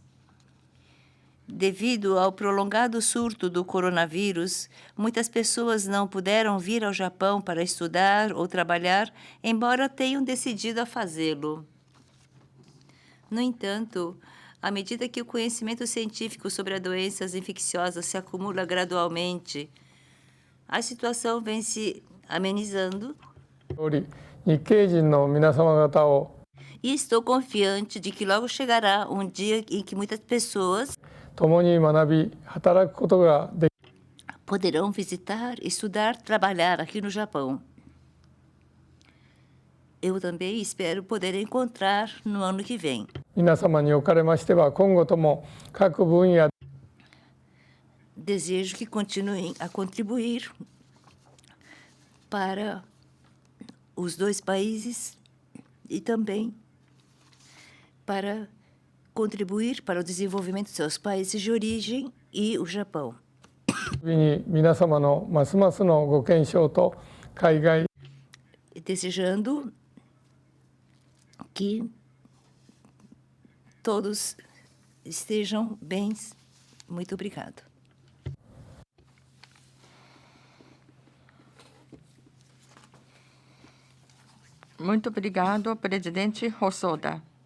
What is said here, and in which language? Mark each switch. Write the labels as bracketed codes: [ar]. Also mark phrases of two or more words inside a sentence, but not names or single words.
[pt] Devido ao prolongado surto do coronavírus, muitas pessoas não puderam vir ao Japão para estudar ou trabalhar, embora tenham decidido a fazê-lo. No entanto, À medida que o conhecimento científico sobre as doenças infecciosas se acumula gradualmente, a situação vem se amenizando [ja] おり日系人の皆様方を [pt] e estou confiante de que logo chegará um dia em que muitas pessoas [ja] 共に学び働くことができ [pt] poderão visitar, estudar, trabalhar aqui no Japão. Eu também espero poder encontrar no ano que vem. [ja] 皆様におかれましては今後とも各分野 [pt] Desejo que continuem a contribuir para os dois países e também para contribuir para o desenvolvimento de seus países de origem e o Japão. [ja] に皆様のますますのご健勝と海外 [pt] Desejando que todos estejam bem. Muito obrigado. Muito obrigado, presidente Hosoda.